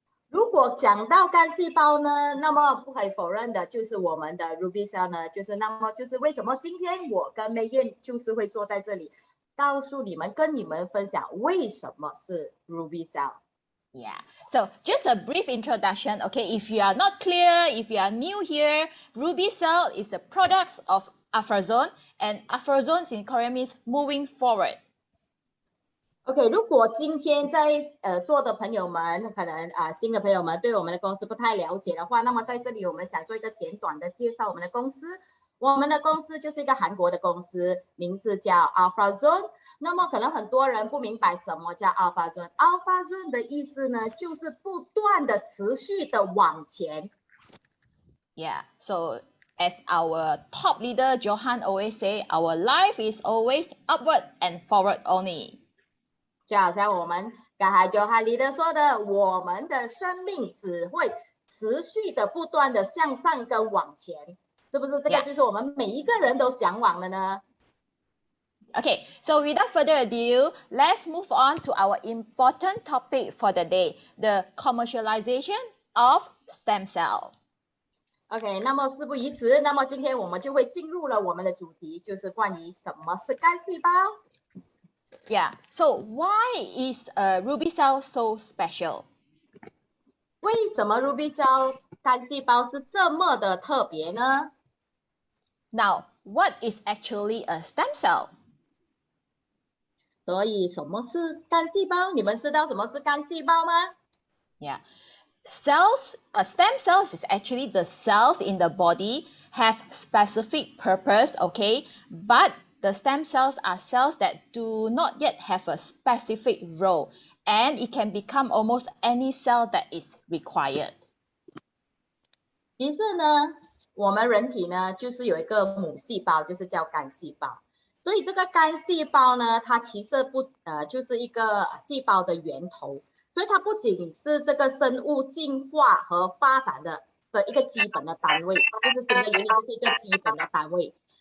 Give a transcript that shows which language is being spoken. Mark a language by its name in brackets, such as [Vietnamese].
[Chinese] 如果讲到干细胞呢，那么不可以否认的就是我们的 Ruby Cell 呢，就是为什么今天我跟梅燕就是会坐在这里，告诉你们，跟你们分享为什么是 Ruby Cell。 [English] Yeah, so just a brief introduction. Okay, if you are not clear, if you are new here, Ruby Cell is the products of Afrazone, and Afrazone in Korean means moving forward. [Chinese] OK， 如果今天在座的朋友们，可能新的朋友们对我们的公司不太了解的话，那么在这里我们想做一个简短的介绍我们的公司。我们的公司就是一个韩国的公司，名字叫 Afrazone。那么可能很多人不明白什么叫 Afrazone。Afrazone 的意思呢，就是不断的、持续的往前。 [English] Yeah, so as our top leader Johan always say, our life is always upward and forward only. [Chinese] 就好像我们刚才Johan leader说的，我们的生命只会持续的、不断的向上跟往前。是不是这个就是我们每一个人都向往的呢？ [English] Okay, so without further ado, let's move on to our important topic for the day, the commercialization of stem cell. [Chinese] OK， 那么事不宜迟，那么今天我们就会进入了我们的主题，就是关于什么是干细胞。 [English] Yeah, so why is Ruby Cell so special? [Chinese] 为什么 Ruby Cell 干细胞是这么的特别呢？ [English] Now, what is actually a stem cell? [Chinese] 所以什么是干细胞？你们知道什么是干细胞吗？ [English] Yeah, stem cells is actually the cells in the body have specific purpose, okay? But the stem cells are cells that do not yet have a specific role, and it can become almost any cell that is required. [Chinese] 其实呢，我们人体呢就是有一个母细胞，就是叫干细胞。所以这个干细胞呢，它其实就是一个细胞的源头。所以它不仅是这个生物进化和发展的一个基本的单位，就是新的原理就是一个基本的单位。